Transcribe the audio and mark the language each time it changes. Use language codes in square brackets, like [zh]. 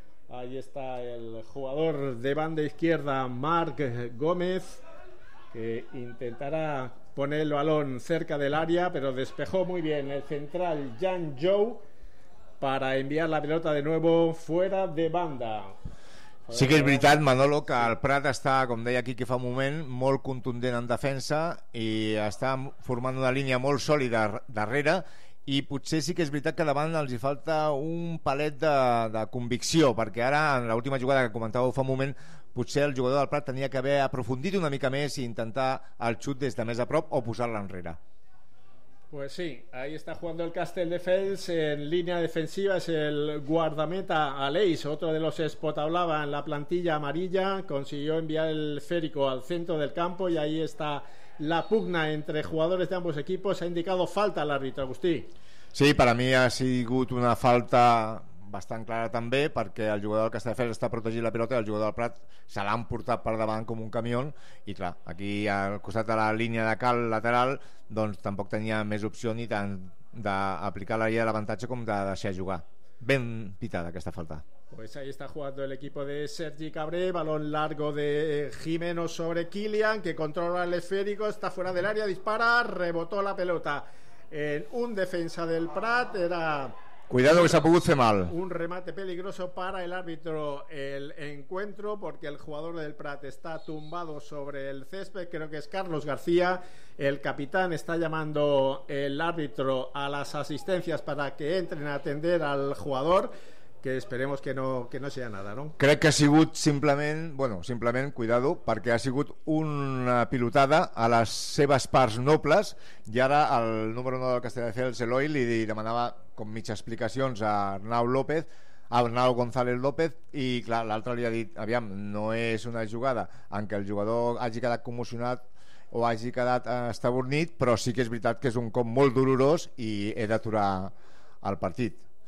[es] Ahí está el jugador de banda izquierda, Marc Gómez, que intentará poner el balón cerca del área, pero despejó muy bien el central Jan Jou para enviar la pelota de nuevo fuera de banda. [ca] Sí que és veritat, Manolo, que el Prat està, com deia aquí que fa un moment, molt contundent en defensa i està formant una línia molt sòlida darrere, i potser sí que és veritat que davant els hi falta un palet de convicció, perquè ara en l'última jugada que comentàveu fa un moment, potser el jugador del Prat tenia que haver aprofundit una mica més i intentar el xut des de més a prop o posar-la enrere. [es] Pues sí, ahí está jugando el Castelldefels, en línea defensiva es el guardameta Aleix, otro de los espotablaba en la plantilla amarilla, consiguió enviar el esférico al centro del campo, y ahí está la pugna entre jugadores de ambos equipos. Ha indicado falta el árbitro, Agustí. [ca] Sí, per a mi ha sigut una falta bastant clara també, perquè el jugador del Castelldefels està protegint la pilota i el jugador del Prat se l'han portat per davant com un camión, i clar, aquí al costat de la línia de cal lateral, doncs tampoc tenia més opció ni tant d'aplicar la llei de l'avantatge com de deixar jugar. Ben pitada aquesta falta. [es] Pues ahí está jugando el equipo de Sergi Cabré, balón largo de Jimeno sobre Kilian, que controla el esférico, está fuera del área, dispara, rebotó la pelota en un defensa del Prat, era... Cuidado que se ha podido hacer mal. Un remate peligroso para el árbitro el encuentro, porque el jugador del Prat está tumbado sobre el césped, creo que es Carlos García. El capitán está llamando el árbitro a las asistencias para que entren a atender al jugador, que esperemos que no sea nada, ¿no? [ca] Crec que ha sigut simplement, bueno, simplement, cuidado, perquè ha sigut una pilotada a les seves parts nobles, i ara el número 9 del Castelldefels, Eloi, li demanava com mitja explicacions a Arnau López, a Arnau González López, i clar, l'altre li ha dit, aviam, no és una jugada en què el jugador hagi quedat commocionat o hagi quedat estabornit, però sí que és veritat que és un cop molt dolorós i he d'aturar el partit.